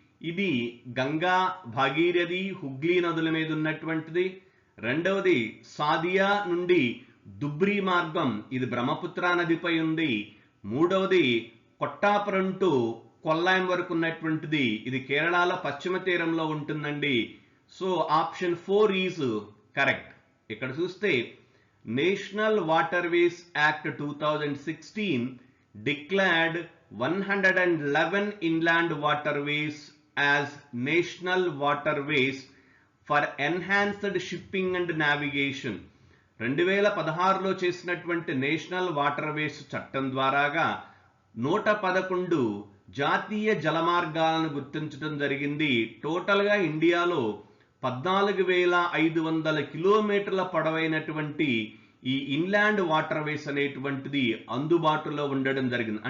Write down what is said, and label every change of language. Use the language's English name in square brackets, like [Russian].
[Telugu] ఇది గంగా, భాగీరథి, హుగ్లీ నదుల మీద ఉన్నటువంటిది. రెండవది సాదియా నుండి దుబ్రి మార్గం, ఇది బ్రహ్మపుత్ర నదిపై ఉంది. మూడవది కొట్టాపురం టు కొల్లాయం వరకు ఉన్నటువంటిది, ఇది కేరళలో పశ్చిమ తీరంలో ఉంటుందండి. [English] So option 4 is correct. [Telugu] ఇక్కడ చూస్తే [English] National waterways act 2016 declared 111 inland waterways as national waterways for enhanced shipping and navigation. [Telugu] 2016లో చేసినటువంటి నేషనల్ వాటర్వేస్ చట్టం ద్వారాగా 111 జాతీయ జలమార్గాలను గుర్తించడం జరిగింది. టోటల్గా ఇండియాలో 14,500 కిలోమీటర్ల పొడవైనటువంటి ఈ ఇన్లాండ్ వాటర్వేస్ అనేటువంటిది అందుబాటులో ఉండడం జరిగింది.